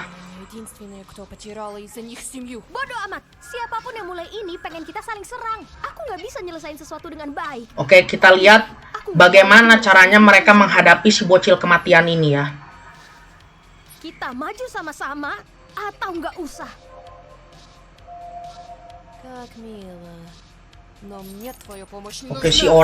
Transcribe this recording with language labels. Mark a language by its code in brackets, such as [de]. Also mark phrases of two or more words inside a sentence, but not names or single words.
[ru] Единственные, кто потеряла из-за них семью. [id] Bodoh amat. Siapapun yang mulai ini pengen kita saling serang. Aku nggak bisa nyelesain sesuatu dengan baik. Oke, kita lihat bagaimana caranya mereka menghadapi si bocil kematian ini ya. Kita maju sama-sama atau nggak usah. [ru] Как мило. Но мне твоя помощь не [id] Oke, si [ru] нужна.